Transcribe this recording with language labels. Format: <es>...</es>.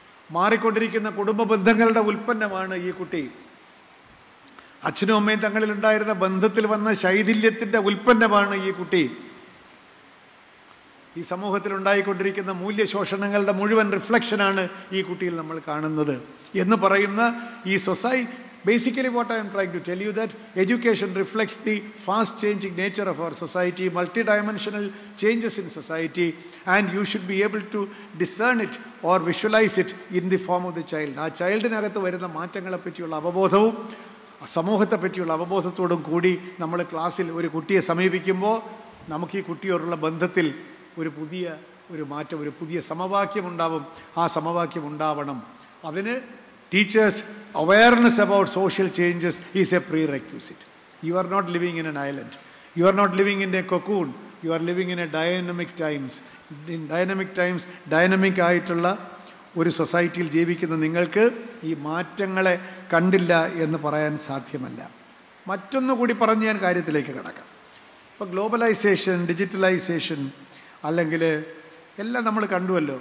<ml>മാറിക്കൊണ്ടിരിക്കുന്ന കുടുംബ ബന്ധങ്ങളുടെ ഉൽപ്പന്നമാണ് ഈ കുട്ടി. അച്ഛനും അമ്മയും തങ്ങളിലുണ്ടായിരുന്ന ബന്ധത്തിൽ വന്ന ശൈഥില്യത്തിൻ്റെ ഉൽപ്പന്നമാണ് ഈ കുട്ടി. ഈ സമൂഹത്തിൽ ഉണ്ടായിക്കൊണ്ടിരിക്കുന്ന മൂല്യശോഷണങ്ങളുടെ മുഴുവൻ റിഫ്ലക്ഷനാണ് ഈ കുട്ടിയിൽ നമ്മൾ കാണുന്നത് എന്ന് പറയുന്ന ഈ society.</ml> <en>Basically what I am trying to tell you that education reflects the fast changing nature of our society, multidimensional changes in society, and you should be able to discern it or visualize it in the form of the child.</en> <ml>ആ ചൈൽഡിനകത്ത് വരുന്ന മാറ്റങ്ങളെ പറ്റിയുള്ള അവബോധവും സമൂഹത്തെ പറ്റിയുള്ള അവബോധത്തോടും കൂടി നമ്മൾ ക്ലാസ്സിൽ ഒരു കുട്ടിയെ സമീപിക്കുമ്പോൾ നമുക്ക് ഈ കുട്ടിയോടുള്ള ബന്ധത്തിൽ ഒരു മാറ്റം, ഒരു പുതിയ സമവാക്യം ഉണ്ടാവും. ആ സമവാക്യം ഉണ്ടാവണം. അതിന്</ml> <en>teachers' awareness about social changes is a prerequisite. You are not living in an island. You are not living in a cocoon. You are living in a dynamic times. In dynamic times,</en> <ml>dynamic ആയിട്ടുള്ള ഒരു സൊസൈറ്റിയിൽ ജീവിക്കുന്ന നിങ്ങൾക്ക് ഈ മാറ്റങ്ങളെ കണ്ടില്ല എന്ന് പറയാൻ സാധ്യമല്ല. മറ്റൊന്നുകൂടി പറഞ്ഞ് ഞാൻ കാര്യത്തിലേക്ക് കടക്കാം. ഇപ്പോൾ ഗ്ലോബലൈസേഷൻ, ഡിജിറ്റലൈസേഷൻ അല്ലെങ്കിൽ എല്ലാം നമ്മൾ കണ്ടുവല്ലോ.</ml>